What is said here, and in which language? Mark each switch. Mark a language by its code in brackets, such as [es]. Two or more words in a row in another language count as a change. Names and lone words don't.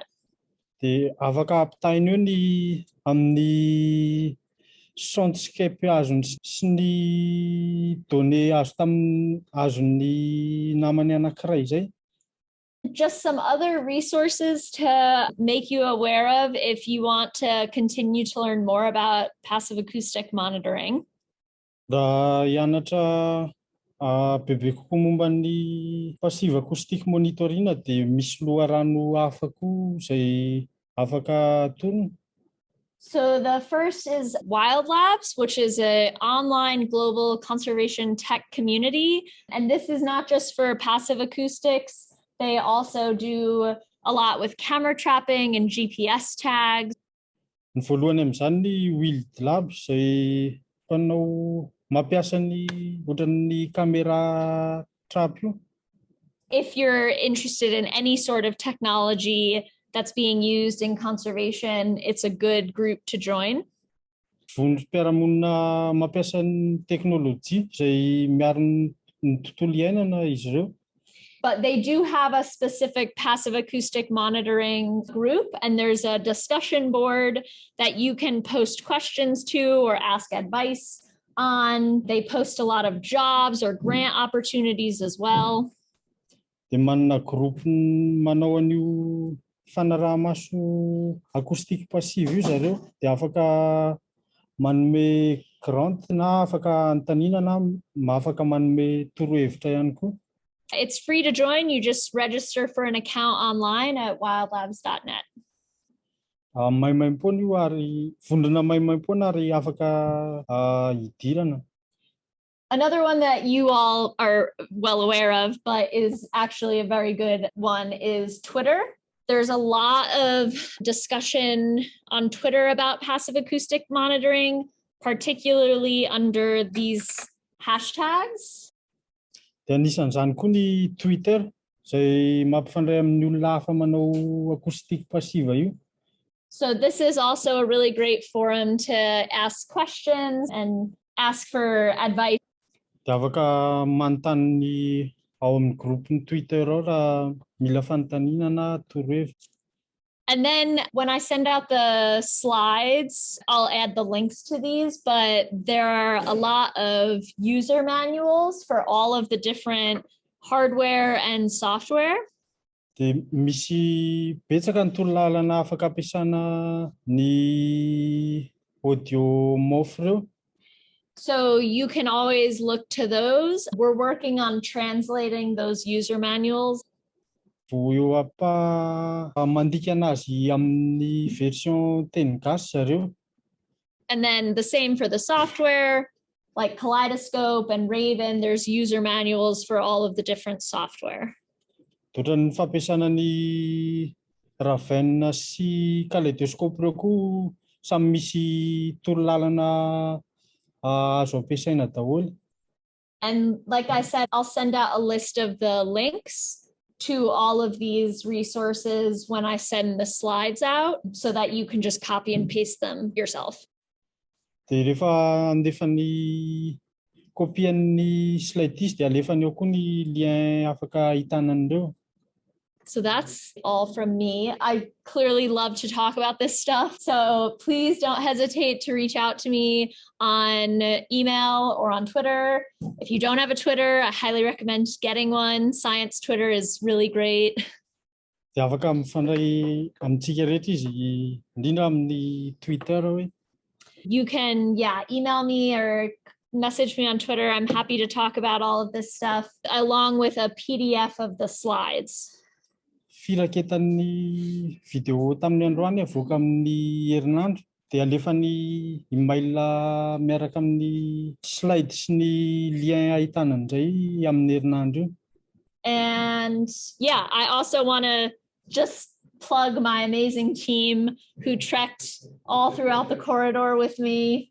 [mg] Dia afaka ampitahina eo ny amin'ny soundscape azony sy ny données azo tamin'ny azon'ny namany anankiray izay. [en] Just some other resources to make you aware of if you want to continue to learn more about passive acoustic monitoring. [mg] Raha hianatra bebe kokoa momba ny [en] passive acoustic monitoring [mg] dia misy loharano hafa koa izay afaka atorina. [en] So the first is Wild Labs, which is an online global conservation tech community. And this is not just for passive acoustics. They also do a lot with camera trapping and GPS tags. [mg] Ny voalohany amin'izany ny Wild Lab izay mpanao mampiasa ny ohatran'ny [en] caméra trap [mg] io. [en] If you're interested in any sort of technology that's being used in conservation, it's a good group to join. [mg] Vondrom-piarahamonina mampiasa ny teknôlôjia izay miaro ny tontolo iainana izy ireo. [en] But they do have a specific passive acoustic monitoring group, and there's a discussion board that you can post questions to or ask advice on. They post a lot of jobs or grant opportunities as well. [mg] Dia manana groupe manao an'io fanaraha-maso [fr] acoustique passive [mg] io zareo dia afaka manome grant na afaka antanina na afaka manome torohevitra ihany koa. [en] It's free to join. You just register for an account online at wildlabs.net. [mg] Maimaimpoana io ary vondrona maimaimpoana ary afaka hidirana. [en] Another one that you all are well aware of, but is actually a very good one, is Twitter. There's a lot of discussion on Twitter about passive acoustic monitoring, particularly under these hashtags. [mg] Dia anisan'izany koa ny Twitter izay mampifandray amin'ny olona hafa manao [fr] acoustique passive [mg] io. [en] So this is also a really great forum to ask questions and ask for advice. [mg] Dia afaka manontany ao amin'ny groupe-ny Twitter ao raha mila fanontaniana na torohevitra. [en] And then when I send out the slides, I'll add the links to these, but there are a lot of user manuals for all of the different hardware and software. [mg] Dia misy betsaka ny torolalana afaka ampiasana ny audio mofo reo. [en] So you can always look to those. We're working on translating those user manuals. [mg] Vo eo mandika anazy amin'ny version teny gasy zareo. [en] And then the same for the software, like Kaleidoscope and Raven, there's user manuals for all of the different software. [mg] Ohatran'ny fampiasana ny Raven sy Kaleidoscope reo koa samy misy torolalana azo ampiasaina daholo. [en] And like I said, I'll send out a list of the links to all of these resources when I send the slides out so that you can just copy and paste them yourself. [mg] Dia rehefa andefa ny kopian'ny slidesy dia alefany eo koa ny lien afaka ahitana an'ireo. [en] So that's all from me. I clearly love to talk about this stuff. So please don't hesitate to reach out to me on email or on Twitter. If you don't have a Twitter, I highly recommend getting one. Science Twitter is really great. [mg] Dia afaka mifandray amintsika rehetra izy, indrindra amin'ny Twitter hoe. [en] You can, email me or message me on Twitter. I'm happy to talk about all of this stuff along with a PDF of the slides. [mg] Firaketan'ny video tamin'ny androany avoaka amin'ny herinandro dia alefany email miaraka amin'ny slide sy ny lien ahitana indray amin'ny herinandro io. [en] And I also want to just plug my amazing team who trekked all throughout the corridor with me.